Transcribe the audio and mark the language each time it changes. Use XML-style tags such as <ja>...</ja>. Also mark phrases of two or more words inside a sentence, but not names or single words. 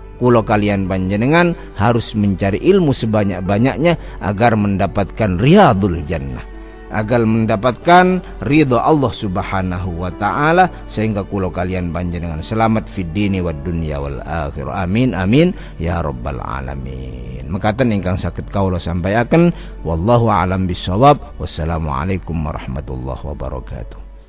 <jv>Kula kalian panjenengan</jv> <id>harus mencari ilmu sebanyak-banyaknya agar mendapatkan</id> <ar>رياض الجنة,</ar> <id>agar mendapatkan ridha Allah</id> <ar>سبحانه وتعالى,</ar> <id>sehingga</id> <jv>kula kalian panjenengan</jv> <id>selamat</id> <ar>في الدين والدنيا والآخرة. آمين آمين يا رب العالمين.</ar> <jv>Mekaten ingkang saged kawula sampaiaken,</jv> <ar>والله أعلم بالصواب. والسلام عليكم ورحمة الله وبركاته.</ar>